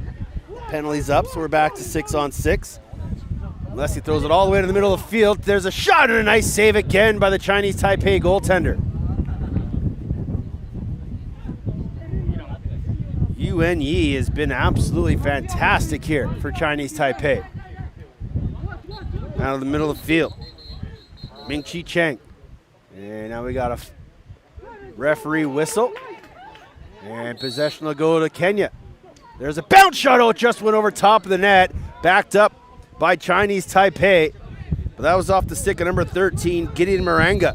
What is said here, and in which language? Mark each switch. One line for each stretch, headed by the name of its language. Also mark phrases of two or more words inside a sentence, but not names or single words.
English: Penalties up, so we're back to 6-on-6. Mulesi throws it all the way to the middle of the field. There's a shot and a nice save again by the Chinese Taipei goaltender. Yuan Yi has been absolutely fantastic here for Chinese Taipei. Out of the middle of the field. Ming-Chi Cheng. And now we got a referee whistle. And possession will go to Kenya. There's a bounce shot. Oh, it just went over top of the net. Backed up by Chinese Taipei. But that was off the stick of number 13, Gideon Maranga.